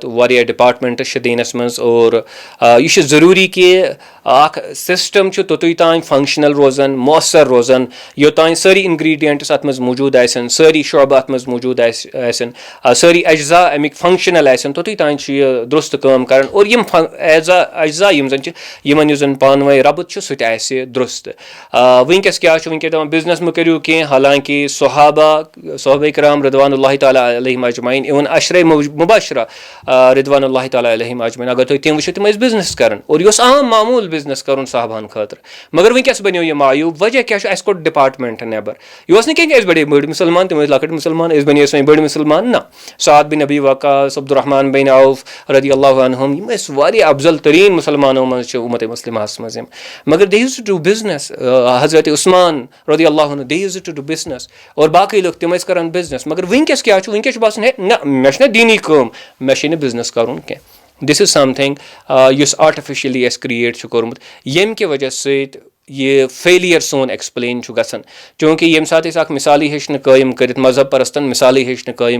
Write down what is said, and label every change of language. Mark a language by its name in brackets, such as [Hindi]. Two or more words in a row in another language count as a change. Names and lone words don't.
[Kashmiri] واریاہ ڈپاٹمنٹٕس چھِ دیٖنس منٛز اور یہِ چھُ ضروٗری کہِ اکھ سِسٹم چھُ توٚتُے تانۍ فنٛگشنل روزان مۄثر روزان یوٚتانۍ سٲری انگریٖڈینٹٕس اتھ منٛز موٗجوٗد آسن سٲری شعبہٕ اتھ منٛز موٗجوٗد آسن سٲری اجزا امیِکۍ فنٛگشنل آسن توٚتُے تانۍ چھُ یہِ درُست کٲم کران اور یِم اجزا یِم زن چھِ یِمن یُس زن پانہٕ ؤنۍ ربط چھُ سُہ تہِ آسہِ درُست وٕنکیٚس کیاہ چھُ وٕنکیٚس دپان بِزنس مہٕ کٔرِو کینٛہہ حالانکہِ صحابہ کرام [Arabic] رضوان اللہِ تعالیٰ علیہم اجمعین [Kashmiri] اِوٕن عشرے مُبشرہ [Arabic] رضوان اللہِ تعالیٰ علیہم اجمعین [Kashmiri] اگر تُہۍ تِم وٕچھِو تِم ٲسۍ بِزنس کران اور یہِ اوس عام معموٗل بِزنس کرُن صحابہن خٲطرٕ مگر وٕنکیٚس بنیو یہِ معیوٗب وجہ کیاہ چھُ اَسہِ کوٚڑ ڈپاٹمنٹ نٮ۪بر یہِ اوس نہٕ کینٛہہ کہِ أسۍ بڑے بٔڑۍ مُسلمان تِم ٲسۍ لۄکٕٹۍ مُسلمان أسۍ بنے وۄنۍ بٔڑۍ مُسلمان نہ سعد بِن ابی وقاص عبدالرحمان بن عوف [Arabic] رضی اللہ عنہم [Kashmiri] یِم ٲسۍ واریاہ افضل تریٖن مُسلمانو منٛز چھِ اُمتِ مُسلماہس منٛز یِم مگر [English] they used to do business [Kashmiri] حضرت عثمان [Arabic] رضی اللہ عنہ [English] they used to do business [Kashmiri] اور باقٕے لُکھ تِم ٲسۍ کران بِزنس مگر وٕنکیٚس کیاہ چھُ وٕنکیٚس چھُ باسان ہے نہ مےٚ چھُنہ دیٖنی کٲم مےٚ چھے نہٕ بِزنس کرُن کینٛہہ [English] this is something [Kashmiri] یُس آرٹِفِشلی اَسہِ کریٹ چھُ کوٚرمُت ییٚمہِ کہِ وجہ سۭتۍ یہِ فیلیر سون ایٚکٕسپلین چھُ گژھان چوٗنٛکہِ ییٚمہِ ساتہٕ أسۍ اکھ مِثالٕے ہیٚچھ نہٕ قٲیِم کٔرِتھ مذہب پرستن مِثالٕے ہیٚچھ نہٕ قٲیِم